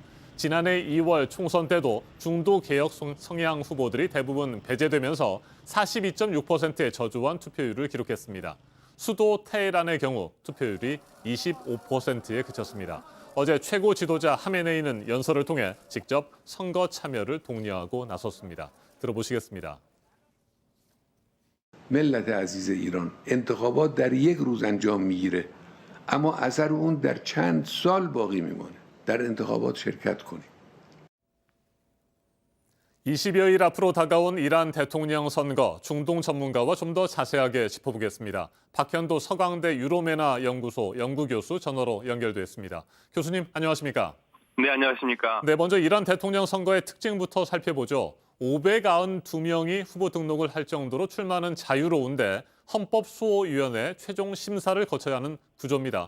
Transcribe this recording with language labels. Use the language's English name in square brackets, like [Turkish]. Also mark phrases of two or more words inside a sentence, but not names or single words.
[Korean] 지난해 2월 총선 때도 중도 개혁 성향 후보들이 대부분 배제되면서 42.6%의 저조한 투표율을 기록했습니다. 수도 테헤란의 경우 투표율이 25%에 그쳤습니다. 어제 최고 지도자 하메네이는 연설을 통해 직접 선거 참여를 독려하고 나섰습니다. 들어보시겠습니다. [Persian] ملت عزیز ایران انتخابات در یک روز انجام میگیره اما اثر اون در چند سال باقی میمانه. در انتخابات شرکت کنید. [Korean] 20여일 앞으로 다가온 이란 대통령 선거, 중동 전문가와 좀 더 자세하게 짚어보겠습니다. 박현도 서강대 유로메나 연구소 연구교수 전화로 연결됐습니다. 교수님, 안녕하십니까? 네, 안녕하십니까? 네, 먼저 이란 대통령 선거의 특징부터 살펴보죠. 592명이 후보 등록을 할 정도로 출마는 자유로운데 헌법수호위원회 최종 심사를 거쳐야 하는 구조입니다.